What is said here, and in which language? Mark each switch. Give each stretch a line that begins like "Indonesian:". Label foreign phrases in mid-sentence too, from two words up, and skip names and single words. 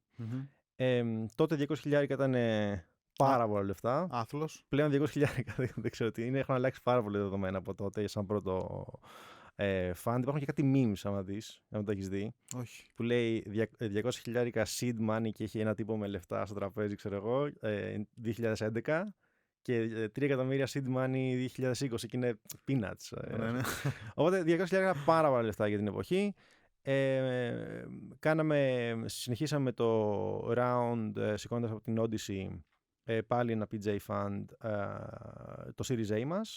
Greek: Τότε 200.000 ήταν πάρα πολλά λεφτά. Άθλος. Πλέον 200.000 δεν ξέρω τι είναι, έχουν αλλάξει πάρα πολλά δεδομένα από τότε σαν πρώτο fund. Υπάρχουν και κάτι memes, αν το έχεις δει. Όχι. Που λέει 200.000
English: seed money
Greek: και έχει ένα τύπο με λεφτά στο τραπέζι, ξέρω εγώ, 2011 και 3 εκατομμύρια
English: seed money
Greek: 2020 και είναι peanuts. Ναι. Οπότε 200.000 είναι πάρα πολλά λεφτά για την εποχή. Συνεχίσαμε το round σηκώνοντας από την Odyssey πάλι ένα PJ Fund, το Series A μας.